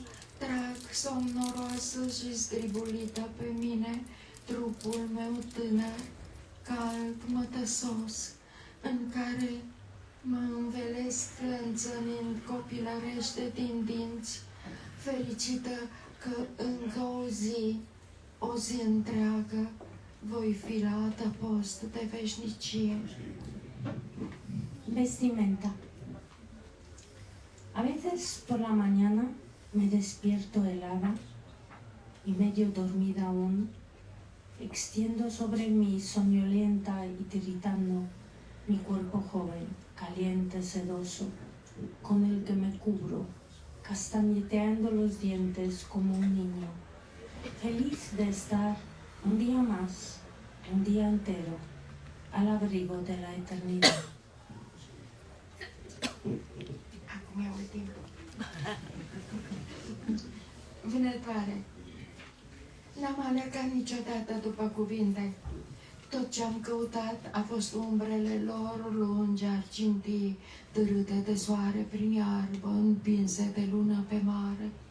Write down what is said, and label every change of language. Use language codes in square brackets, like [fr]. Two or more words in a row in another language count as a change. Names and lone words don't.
[ro] trag somnoroasă și zgribulită pe mine trupul meu tânăr, cald, mătăsos, în care mă învelesc clănțănind copilărește din dinți, fericită că încă o zi întreagă, voi fi la adăpost de veșnicie. [es] Vestimenta. A veces por la mañana me despierto helada y medio dormida aún, extiendo sobre mí soñolienta y tiritando mi cuerpo joven, caliente, sedoso, con el que me cubro, castañeteando los dientes como un niño, feliz de estar un día más, un día entero, al abrigo de la eternidad. [ro] Acum e ultimul. Vânătoare. N-am alergat niciodată după cuvinte. Tot ce-am căutat a fost umbrele lor lungi, argintii, târâte de soare prin iarbă, împinse de lună pe mare.